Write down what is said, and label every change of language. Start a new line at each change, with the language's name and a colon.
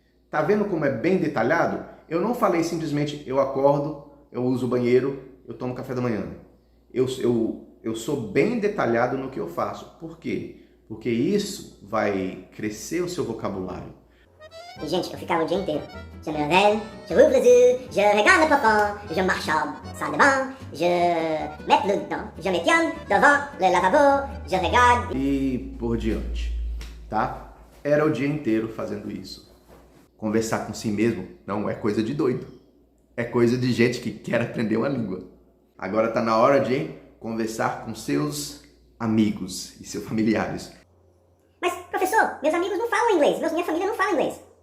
Portuguese: Tá vendo como é bem detalhado? Eu não falei simplesmente eu acordo, eu uso o banheiro, eu tomo café da manhã. Eu sou bem detalhado no que eu faço. Por quê? Porque isso vai crescer o seu vocabulário. E, gente, eu ficava o dia inteiro.
French: Je me réveille, je ouvre les yeux, je regarde le plafond, je marche à salle de bain, je mets le temps, je me tiens devant le lavabo, je regarde.
Portuguese: E por diante, tá? Era o dia inteiro fazendo isso. Conversar com si mesmo não é coisa de doido. É coisa de gente que quer aprender uma língua. Agora tá na hora de conversar com seus amigos e seus familiares. Mas, professor, meus amigos não falam inglês, minha família não fala inglês.